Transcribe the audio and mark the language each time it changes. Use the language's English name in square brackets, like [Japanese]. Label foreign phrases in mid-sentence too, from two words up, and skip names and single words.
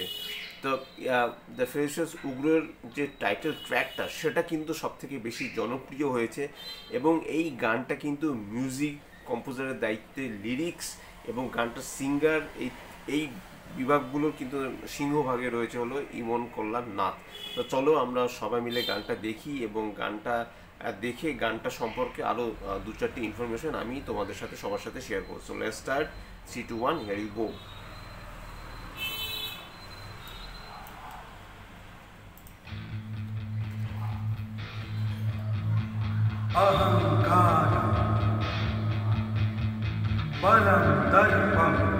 [Bangla] তো দ্য ফেরিশিয়াস উগ্রের যে [English] title track [Bangla] সেটা কিন্তু সব থেকে বেশি জনপ্রিয় হয়েছে এবং এই গানটা কিন্তু [English] music composer [Bangla] দায়িত্বে, লিরিক্স এবং গানটার সিঙ্গার, এই বিভাগগুলোর কিন্তু সিংহভাগে রয়েছে হলো ইমন কল্যাণ নাথ। তো চলো আমরা সবাই মিলে গানটা দেখি এবং গানটা দেখে গানটা সম্পর্কে আরও দু চারটি ইনফরমেশন আমি তোমাদের সাথে সবার সাথে শেয়ার করবো। [English] So let's start. 3, 2, 1, here you go. [Sanskrit] अहंकार परम दर्पम